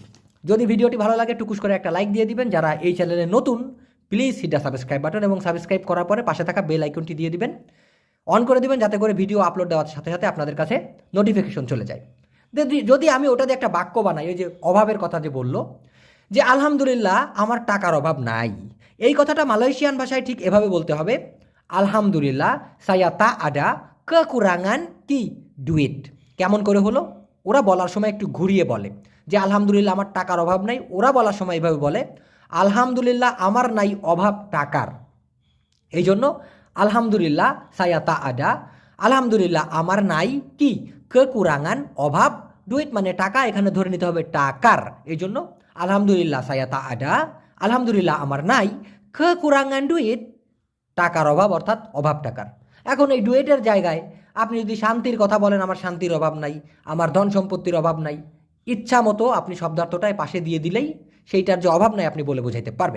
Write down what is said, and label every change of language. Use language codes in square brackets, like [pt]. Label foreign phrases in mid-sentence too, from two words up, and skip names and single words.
[bn] যদি ভিডিওটি ভালো লাগে টুকুস করে একটা লাইক দিয়ে দিবেন। যারা এই চ্যানেলে নতুন, প্লিজ হিট দ্য সাবস্ক্রাইব বাটন, এবং সাবস্ক্রাইব করার পরে পাশে থাকা বেল আইকনটি দিয়ে দিবেন, অন করে দিবেন, যাতে করে ভিডিও আপলোড দেওয়ার সাথে সাথে আপনাদের কাছে নোটিফিকেশন চলে যায়। যদি আমি ওটা দিয়ে একটা বাক্য বানাই, ওই যে অভাবের কথা যে বললো, যে আলহামদুলিল্লাহ আমার টাকার অভাব নাই, এই কথাটা মালয়েশিয়ান ভাষায় ঠিক এভাবে বলতে হবে, আলহামদুলিল্লাহ [ms] saya tak ada kekurangan [bn] কি ডুইট। কেমন করে হলো? ওরা বলার সময় একটু ঘুরিয়ে বলে যে আলহামদুলিল্লাহ আমার টাকার অভাব নাই, ওরা বলার সময় এইভাবে বলে আলহামদুলিল্লাহ আমার নাই অভাব টাকার। এই জন্য আলহামদুলিল্লাহ [ms] saya tak ada, [bn] আলহামদুলিল্লাহ আমার নাই কি kekurangan অভাব, ডুইট মানে টাকা, এখানে ধরে নিতে হবে টাকার। এই জন্য আলহামদুলিল্লাহ saya tak ada, আলহামদুলিল্লাহ আমার নাই [ms] kekurangan duit, [bn] টাকার অভাব অর্থাৎ অভাব টাকার। এখন এই ডুয়েটের জায়গায় আপনি যদি শান্তির কথা বলেন, আমার শান্তির অভাব নাই, আমার ধন সম্পত্তির অভাব নাই, ইচ্ছা মতো আপনি শব্দার্থটায় পাশে দিয়ে দিলেই সেইটার যে অভাব নাই আপনি বলে বোঝাইতে পারবেন।